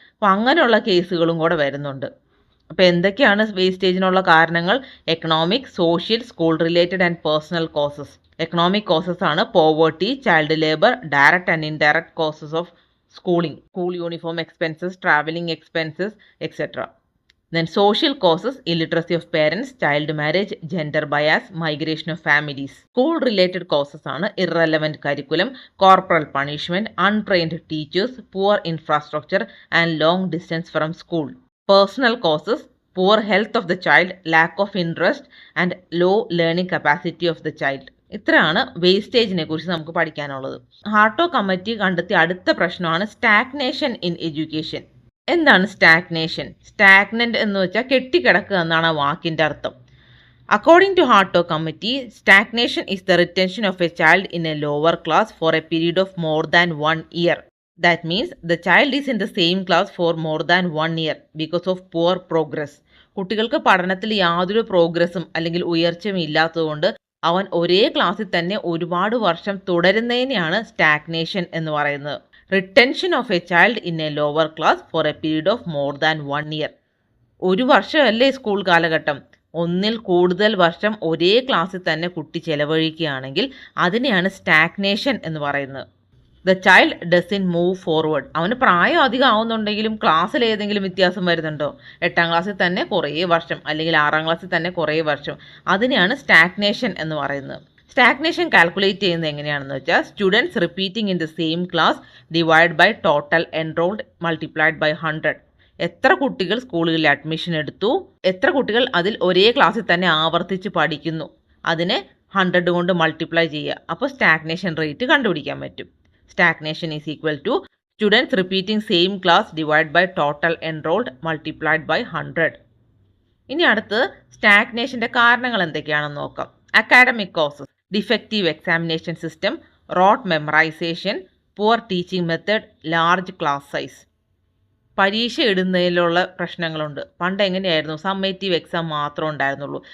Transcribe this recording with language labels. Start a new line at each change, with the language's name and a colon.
Malayalam: അപ്പോൾ അങ്ങനെയുള്ള കേസുകളും കൂടെ വരുന്നുണ്ട്. അപ്പോൾ എന്തൊക്കെയാണ് വേസ്റ്റേജിനുള്ള കാരണങ്ങൾ?
English: Economic, social, school related and personal causes. Economic causes ആണ് poverty, child labour, direct and indirect causes of schooling, school uniform expenses, traveling expenses, etc. Then social causes, illiteracy of parents, child marriage, gender bias, migration of families. School related causes ആണ് irrelevant curriculum, corporal punishment, untrained teachers, poor infrastructure and long distance from school. Personal causes, poor health of the child, lack of interest and low learning capacity of the child.
Malayalam: ഇത്രയാണ് വേസ്റ്റേജിനെ കുറിച്ച് നമുക്ക് പഠിക്കാനുള്ളത്. ഹാർട്ടോ committee കണ്ടെത്തിയ അടുത്ത പ്രശ്നമാണ് stagnation in education. എന്താണ് stagnation? Stagnant എന്ന് വെച്ചാൽ കെട്ടിക്കിടക്കുക എന്നാണ് ആ വാക്കിൻ്റെ അർത്ഥം.
English: According to Hartog committee, stagnation is the retention of a child in a lower class for a period of more than 1 year. That means the child is in the same class for more than 1 year because of poor progress.
Malayalam: കുട്ടികൾക്ക് പഠനത്തിൽ യാതൊരു പ്രോഗ്രസ്സും അല്ലെങ്കിൽ ഉയർച്ചയും ഇല്ലാത്തതുകൊണ്ട് അവൻ ഒരേ ക്ലാസ്സിൽ തന്നെ ഒരുപാട് വർഷം തുടരുന്നതിനെയാണ് സ്റ്റാഗ്നേഷൻ എന്ന് പറയുന്നത്.
English: Retention of a child in a lower class for a period of more than 1 year.
Malayalam: ഒരു വർഷമല്ലേ സ്കൂൾ കാലഘട്ടം, ഒന്നിൽ കൂടുതൽ വർഷം ഒരേ ക്ലാസ്സിൽ തന്നെ കുട്ടി ചെലവഴിക്കുകയാണെങ്കിൽ അതിനെയാണ് സ്റ്റാഗ്നേഷൻ എന്ന് പറയുന്നത്.
English: the child doesn't move forward,
Malayalam: അവന് പ്രായം അധികം ആവുന്നുണ്ടെങ്കിലും ക്ലാസ്സിൽ ഏതെങ്കിലും വ്യത്യാസം വരുന്നുണ്ടോ? 8ാം ക്ലാസ്സിൽ തന്നെ കുറേ വർഷം അല്ലെങ്കിൽ 6ാം ക്ലാസ്സിൽ തന്നെ കുറേ വർഷം, അതിനെയാണ് സ്റ്റാഗ്നേഷൻ എന്ന് പറയുന്നത്. സ്റ്റാഗ്നേഷൻ കാൽക്കുലേറ്റ് ചെയ്യുന്നത് എങ്ങനെയാണെന്ന് വെച്ചാൽ,
English: Students repeating in the same class divide by total enrolled multiplied by 100.
Malayalam: എത്ര കുട്ടികൾ സ്കൂളുകളിൽ അഡ്മിഷൻ എടുത്തു, എത്ര കുട്ടികൾ അതിൽ ഒരേ ക്ലാസ്സിൽ തന്നെ ആവർത്തിച്ച് പഠിക്കുന്നു, അതിനെ 100 കൊണ്ട് മൾട്ടിപ്ലൈ ചെയ്യുക. അപ്പോൾ സ്റ്റാഗ്നേഷൻ റേറ്റ് കണ്ടുപിടിക്കാൻ പറ്റും.
English: Stagnation is equal to students repeating same class divided by total enrolled multiplied by 100.
Malayalam: ഇനി അടുത്ത് സ്റ്റാഗ്നേഷൻ്റെ കാരണങ്ങൾ എന്തൊക്കെയാണെന്ന് നോക്കാം.
English: Academic causes, defective examination system, rote memorisation, poor teaching method, large class size.
Malayalam: പരീക്ഷ ഇടുന്നതിലുള്ള പ്രശ്നങ്ങളുണ്ട്. പണ്ട് എങ്ങനെയായിരുന്നു, സമ്മേറ്റീവ് എക്സാം മാത്രമേ ഉണ്ടായിരുന്നുള്ളൂ.